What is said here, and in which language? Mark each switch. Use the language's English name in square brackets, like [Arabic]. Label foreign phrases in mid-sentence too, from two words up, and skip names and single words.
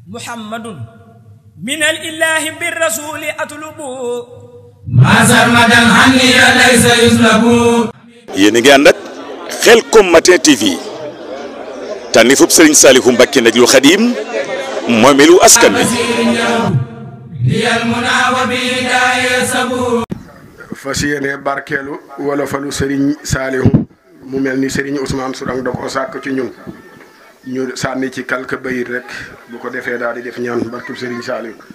[Arabic] محمد من الإله بالرسول أطلب ما سرمدا عني ليس يسلب. [Wolof] yéen a ngi ànd ak Khelcom Matin TV tànnifub Serigne Saliou Mbacké Najul Khadim moomeelu askan wi. fas yéene barkeelu wala falu Serigne Saliou mu mel ni Serigne Ousmane Sourang da ko sàkk ci ñun ñu sànni ci quelque bayit rek bu ko defee daal di def ñaan barkeb Serigne Saliou.